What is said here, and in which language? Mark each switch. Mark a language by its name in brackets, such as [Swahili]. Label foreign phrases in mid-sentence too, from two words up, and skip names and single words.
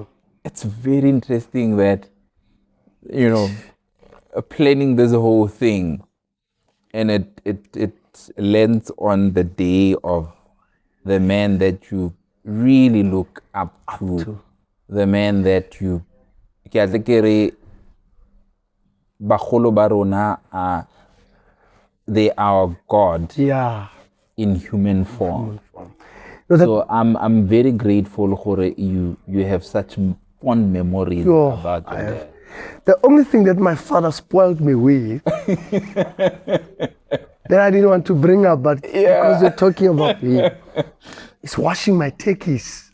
[English] It's very interesting that, you know, planning this whole thing, and it lands on the day of the man that you really look up to. The man that you [Tswana] bagolo ba rona, [English] they are God Yeah. in human form. No, that, So I'm very grateful for you have such fond memories about your dad. the only thing that my father spoiled me with that I didn't want to bring up, but because you're talking about me, is washing my turkeys.